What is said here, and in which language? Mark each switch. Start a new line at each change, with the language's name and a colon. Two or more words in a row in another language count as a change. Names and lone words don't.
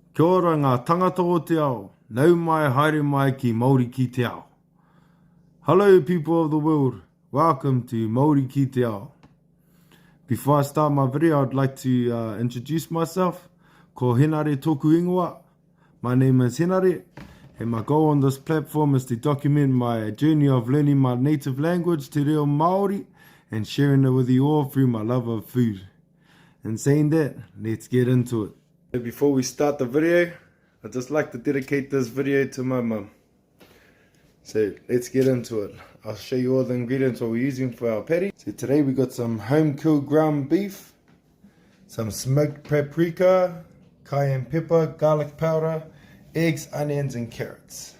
Māori: Kia ora ngā tangata o te ao, nau mai haere mai ki Māori ki te ao.
English: Hello people of the world, welcome to Mauri ki te ao. Before I start my video, I'd like to introduce myself.
Māori: Ko Henare tōku ingoa.
English: My name is Henare, and my goal on this platform is to document my journey of learning my native language,
Māori: te reo Māori,
English: and sharing it with you all through my love of food. And saying that, let's get into it. Before we start the video, I'd just like to dedicate this video to my mum. So let's get into it. I'll show you all the ingredients what we're using for our patty. So today we got some home killed ground beef, some smoked paprika, cayenne pepper, garlic powder, eggs, onions and carrots.